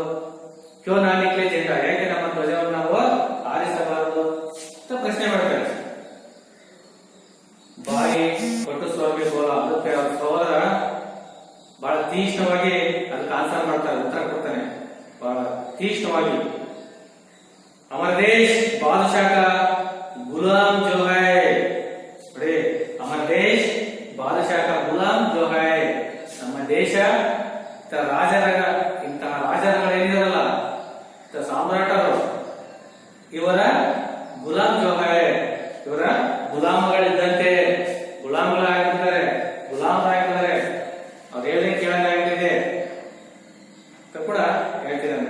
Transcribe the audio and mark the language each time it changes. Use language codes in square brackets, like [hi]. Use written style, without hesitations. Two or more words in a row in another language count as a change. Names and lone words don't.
[hi] क्यों ना निकले झंडा, [kn] ಹೇಗೆ ನಮ್ಮ ಧ್ವಜವನ್ನು ನಾವು ಆರಿಸಬಾರದು ಅಂತ ಪ್ರಶ್ನೆ ಮಾಡ್ತಾರೆ. ಬಾಯಿ ಕೊಟ್ಟು ಸ್ವಾಮಿ ಬೋಲ, ಅದಕ್ಕೆ ಅವ್ರ ಸಹೋದರ ಬಹಳ ತೀಕ್ಷ್ಣವಾಗಿ ಅದಕ್ಕೆ ಆನ್ಸರ್ ಮಾಡ್ತಾರೆ, ಉತ್ತರ ಕೊಡ್ತಾನೆ ಬಹಳ ತೀಕ್ಷ್ಣವಾಗಿ. [hi] हमारा देश बादशाह का गुलाम जो है, बड़े हमारा देश बादशाह का गुलाम जो है, [kn] ನಮ್ಮ ದೇಶ ಇಂತಹ ರಾಜರುಗಳೇನಿದಾರಲ್ಲ, ಸಾಮ್ರಾಟರು, ಇವರ [hi] गुलाम जो है, [kn] ಇವರ ಗುಲಾಮಗಳಿದ್ದಂತೆ, ಗುಲಾಮರಾಗಿದ್ದಾರೆ, ಅವ್ರು ಹೇಳಿ ಕೇಳಂಗಾಗಿದೆ ಅಂತ ಕೂಡ ಹೇಳ್ತಿದ್ದಾನೆ.